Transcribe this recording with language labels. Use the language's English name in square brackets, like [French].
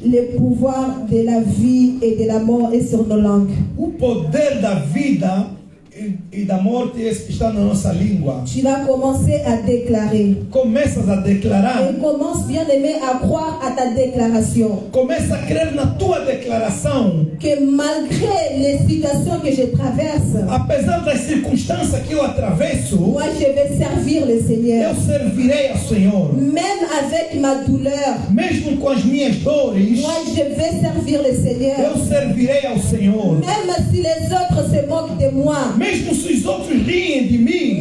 [French] le pouvoir de la vie et de la mort est sur nos langues. [Portuguese] O poder da vida e da morte está na nossa língua. [French] Tu vas commencer à déclarer. [Portuguese] Começas a declarar. [French] Et commence, bien-aimé, à croire à ta déclaration. [Portuguese] Começa a crer na tua declaração. [French] Que malgré les situations que je traverse, [Portuguese] apesar das circunstâncias que eu atravesso, [French] moi je vais servir le Seigneur. [Portuguese] Eu servirei ao Senhor. [French] Même avec ma douleur, [Portuguese] mesmo com as minhas dores, [French] moi je vais servir le Seigneur. [Portuguese] Eu servirei ao Senhor. [French] Même si les autres se moquent manque de moi, [Portuguese] mesmo se os outros riem de mim,